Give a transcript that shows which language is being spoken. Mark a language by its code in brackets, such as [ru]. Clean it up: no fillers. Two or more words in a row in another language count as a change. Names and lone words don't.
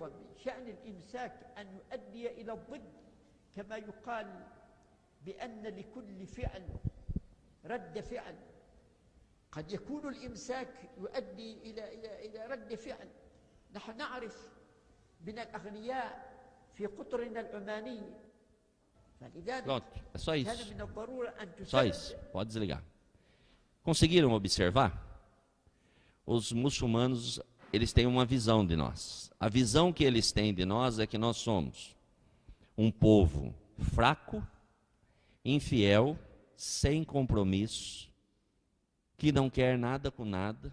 [ar] من شأن الإمساك أن يؤدي إلى الضد، كما يقال بأن لكل فعل رد فعل. قد يكون الإمساك يؤدي إلى رد فعل. نحن نعرف من الأغنياء في قطرنا العماني. [pt] Pronto, é só isso. [ar] كان من الضرورة أن تسد. [pt] Só isso, pode desligar. Conseguiram observar? Os muçulmanos, eles têm uma visão de nós. A visão que eles têm de nós é que nós somos um povo fraco, infiel, sem compromisso, que não quer nada com nada.